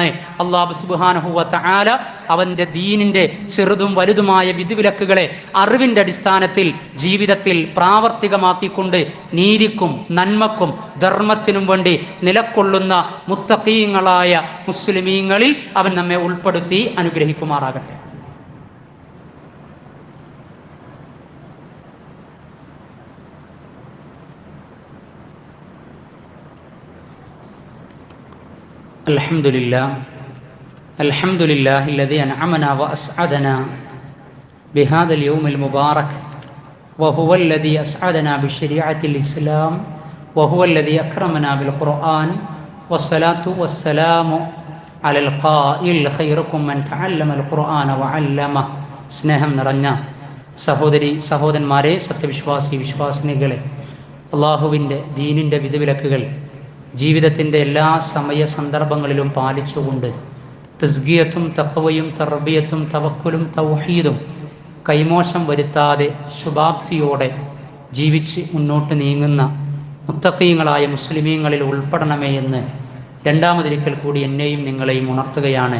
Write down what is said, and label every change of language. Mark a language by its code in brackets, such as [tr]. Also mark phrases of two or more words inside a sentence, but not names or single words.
[ar] الله سبحانه وتعالى [ml] അവന്റെ ദീനിന്റെ ചെറുതും വലുതുമായ വിധിവിലക്കുകളെ അറിവിന്റെ അടിസ്ഥാനത്തിൽ ജീവിതത്തിൽ പ്രാവർത്തികമാക്കിക്കൊണ്ട് നീതിക്കും നന്മക്കും ധർമ്മത്തിനും വേണ്ടി നിലകൊള്ളുന്ന മുത്തഖീങ്ങളായ മുസ്ലിമീങ്ങളിൽ അവൻ നമ്മെ ഉൾപ്പെടുത്തി അനുഗ്രഹിക്കുമാറാകട്ടെ. [ar] الحمد لله الذي أنعمنا وأسعدنا بهذا اليوم المبارك وهو الذي أسعدنا بشريعة الإسلام وهو الذي أكرمنا بالقرآن والصلاة والسلام على القائل خيركم من تعلم القرآن وعلمه. [ml] സ്നേഹം നിറഞ്ഞ സഹോദരന്മാരെ, വിശ്വാസിനികളെ, അള്ളാഹുവിൻ്റെ ദീനിൻ്റെ വിധിവിലക്കുകൾ ജീവിതത്തിൻ്റെ എല്ലാ സമയ സന്ദർഭങ്ങളിലും പാലിച്ചുകൊണ്ട് തസ്കിയത്തും തഖ്വയും തർബിയത്തും തവക്കുലും തൗഹീദും കൈമോശം വരുത്താതെ ശുഭാപ്തിയോടെ ജീവിച്ച് മുന്നോട്ട് നീങ്ങുന്ന മുത്തഖീങ്ങളായ മുസ്ലിമീങ്ങളിൽ ഉൾപ്പെടണമേ എന്ന് രണ്ടാമതൊരിക്കൽ കൂടി എന്നെയും നിങ്ങളെയും ഉണർത്തുകയാണ്.